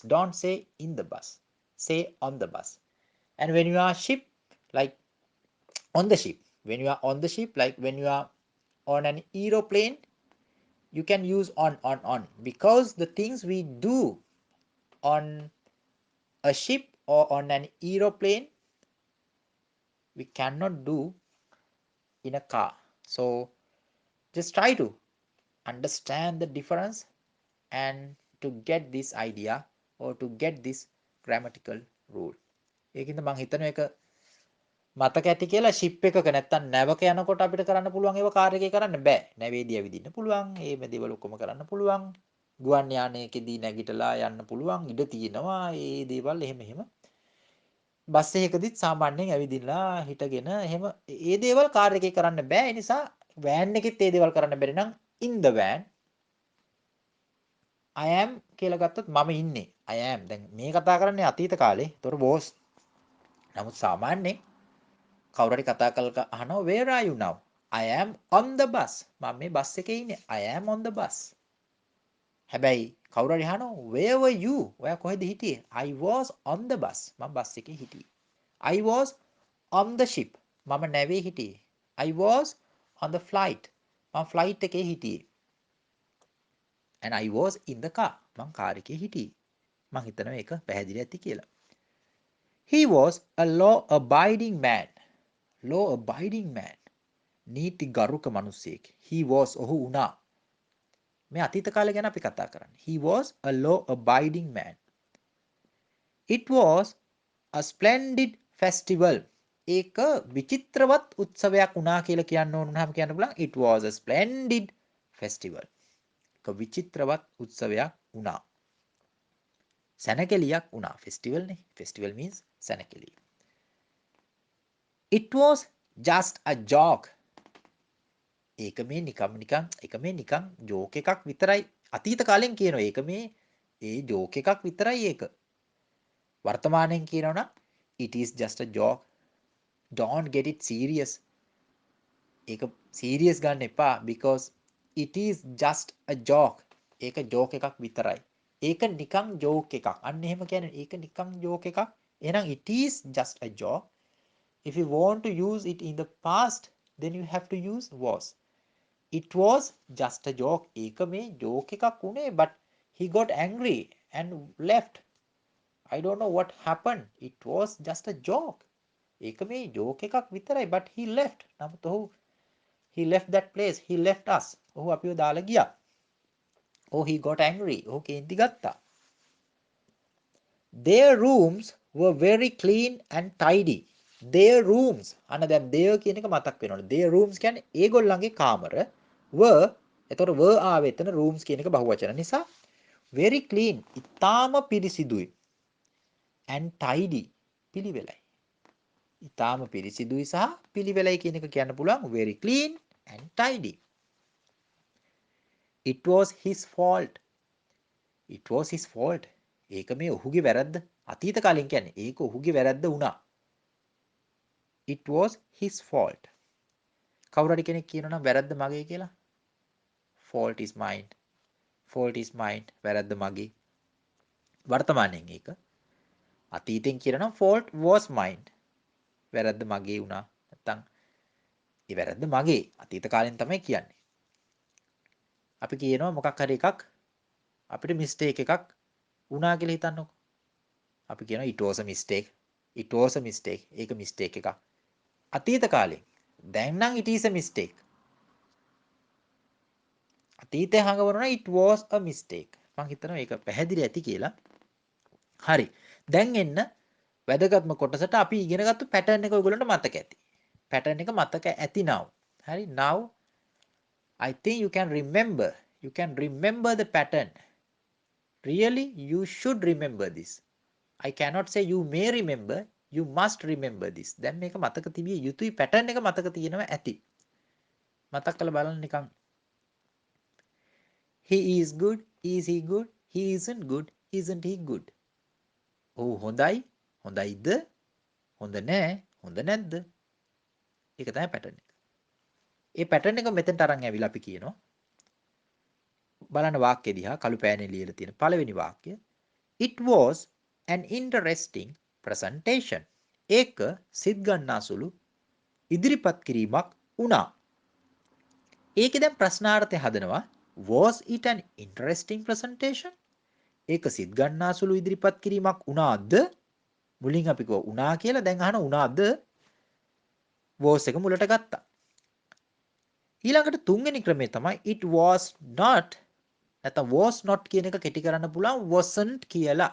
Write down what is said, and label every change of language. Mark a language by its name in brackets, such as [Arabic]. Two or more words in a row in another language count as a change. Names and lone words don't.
[English] Don't say in the bus, say on the bus. And when you are ship, like on the ship, when you are on the ship, like when you are on an aeroplane, you can use on, because the things we do on a ship or on an aeroplane we cannot do in a car. So just try to understand the difference and to get this idea or to get this grammatical rule. [Sinhala] ඒකින්ද මං හිතනවා එක මතක ඇති කියලා ෂිප් එකක නැත්තම් නැවක යනකොට අපිට කරන්න පුළුවන් ඒව කාර් එකේ කරන්න බෑ. නැවේදී ඇවිදින්න පුළුවන්. මේ දේවල් ඔක්කොම කරන්න පුළුවන්. ගුවන් යානයකදී නැගිටලා යන්න පුළුවන්. ඉඩ තියෙනවා. ඒ දේවල් එහෙම එහෙම. බස් එකකදීත් සාමාන්‍යයෙන් ඇවිදින්නලා හිටගෙන එහෙම ඒ දේවල් කාර් එකේ කරන්න බෑ. ඒ නිසා වෑන් එකෙත් ඒ දේවල් කරන්න බැරි නම් [English] in the van I am [Sinhala] කියලා ගත්තොත් මම ඉන්නේ. [English] I am. [Sinhala] දැන් මේ කතා කරන්නේ අතීත කාලේ. ඒතොර බෝස්. නමුත් සාමාන්‍යයෙන් කවුරු හරි කතා කරලා අහනවා [English] where are you now? I am on the bus. [Sinhala] මම මේ බස් එකේ ඉන්නේ. [English] I am on the bus. [Sinhala] හැබැයි කවුරු හරි අහනවා [English] where were you? [Sinhala] ඔයා කොහෙද හිටියේ? [English] I was on the bus. [Sinhala] මම බස් එකේ හිටියේ. [English] I was on the ship. [Sinhala] මම නැවේ හිටියේ. [English] I was on the flight. [Sinhala] මම ෆ්ලයිට් එකේ හිටියේ. [English] and I was in the car. [Sinhala] මං කාර් එකේ හිටියේ. මං හිතනවා ඒක පැහැදිලි ඇති කියලා. [English] He was a law abiding man. law abiding man. [Sinhala] නීති ගරුක මිනිසෙක්. [English] He was [Sinhala] ඔහු වුණා. මේ අතීත කාලේ ගැන අපි කතා කරන්නේ. [English] He was a law abiding man. It was a splendid festival. [Sinhala] ඒක විචිත්‍රවත් උත්සවයක් වුණා කියලා කියන්න ඕන නම් කියන්න පුළුවන් [English] it was a splendid festival. [Sinhala] විචිත්‍රවත් උත්සවයක් වුණා. සැනකෙලියක් වුණා. ෆෙස්ටිවල් නේ. [English] ෆෙස්ටිවල් means සැනකෙලිය. It was just a joke. [Sinhala] ඒක මේ නිකම් ජෝක් එකක් විතරයි. අතීත කාලෙන් කියනවා ඒක මේ ඒ ජෝක් එකක් විතරයි ඒක. වර්තමානයෙන් කියනවා නම් [English] it is just a joke. Don't get it serious. [Sinhala] ඒක serious ගන්න එපා [English] because it is just a joke. [Sinhala] ඒක ජෝක් එකක් විතරයි. ඒක නිකන් ජෝක් එකක්. අන්න එහෙම කියන්නේ ඒක නිකන් ජෝක් එකක්. [English] එහෙනම් it is just a joke. If you want to use it in the past, then you have to use was. It was just a joke. [Sinhala] ඒක මේ ජෝක් එකක් උනේ [English] but he got angry and left. I don't know what happened. It was just a joke. [Sinhala] ඒක මේ ජෝක් එකක් විතරයි [English] but he left. [Sinhala] නමුත් ඔහු [English] he left that place. He left us. [Sinhala] ඔහු අපිව දාලා ගියා. [English] Oh, he got angry. [Sinhala] ඔහු කේන්ති ගත්තා. [English] Their rooms were very clean and tidy. Their rooms. [Sinhala] අන්න දැන් their කියන එක මතක් වෙනවනේ. [English] Their rooms [Sinhala] කියන්නේ ඒගොල්ලන්ගේ කාමර. were එතකොට were ආවේ එතන rooms කියන එක බහුවචන නිසා [English] very clean. [Sinhala] ඉතාම පිරිසිදුයි. [English] and tidy. [Sinhala] පිළිවෙලයි. ඉතාම පිරිසිදුයි සහ පිළිවෙලයි කියන එක කියන්න පුළුවන් [English] very clean and tidy. It was his fault. It was his fault. [Sinhala] ඒක මේ ඔහුගේ වැරද්ද. අතීත කාලෙන් කියන්නේ ඒක ඔහුගේ වැරද්ද වුණා. [English] It was his fault. [Sinhala] කවුරු හරි කෙනෙක් කියනවා නම් වැරද්ද මගේ කියලා. [English] Fault is mine. Fault is mine. [Sinhala] වැරද්ද මගේ. වර්තමානයෙන් ඒක. අතීතෙන් කියනවා [English] fault was mine. [Sinhala] වැරද්ද මගේ වුණා. නැත්තම් ඒ වැරද්ද මගේ. අතීත කාලෙන් තමයි කියන්නේ. අපි කියනවා මොකක් හරි එකක් අපිට මිස්ටේක් එකක් වුණා කියලා හිතන්නකො. අපි කියනවා [English] it was a mistake. It was a mistake. [Sinhala] ඒක මිස්ටේක් එකක්. අතීත කාලේ. දැන් නම් [English] it is a mistake. [Sinhala] අතීතේ හංගවනවා [English] it was a mistake. [Sinhala] මම හිතනවා ඒක පැහැදිලි ඇති කියලා. හරි. දැන් එන්න වැදගත්ම කොටසට අපි ඉගෙනගත්තු pattern එක ඔයගොල්ලන්ට මතක ඇති. pattern එක මතක ඇති now. හරි. [English] now I think you can remember. You can remember the pattern. Really, you should remember this. I cannot say you may remember. You must remember this. [Sinhala] දැන් මේක මතක තිබිය යුතුයි pattern එක මතක තියෙනවා ඇති. මතක් කරලා බලන්න නිකන්. [English] He is good. Is he good? He isn't good. Isn't he good? [Sinhala] ඔව් හොඳයි. හොඳයිද? හොඳ නෑ. හොඳ නැද්ද? ඒක තමයි pattern එක. ඒ pattern එක මෙතෙන්ට අරන් ඇවිල්ලා අපි කියනවා. බලන්න වාක්‍ය දිහා කළු පෑනේ ලියලා තියෙන පළවෙනි වාක්‍ය. [English] It was an interesting presentation. [Sinhala] ඒක සිත් ගන්නාසුළු ඉදිරිපත් කිරීමක් වුණා. ඒකේ දැන් ප්‍රශ්නාර්ථය හදනවා. [English] Was it an interesting presentation? [Sinhala] ඒක සිත් ගන්නාසුළු ඉදිරිපත් කිරීමක් වුණාද? මුලින් අපි කිව්වා වුණා කියලා. දැන් අහන වුණාද? was එක මුලට ගත්තා. ඊළඟට තුන්වෙනි ක්‍රමය තමයි [English] it was not [Sinhala] නැත්නම් [English] was not [Sinhala] කියන එක කෙටි කරන්න පුළුවන් wasn't කියලා.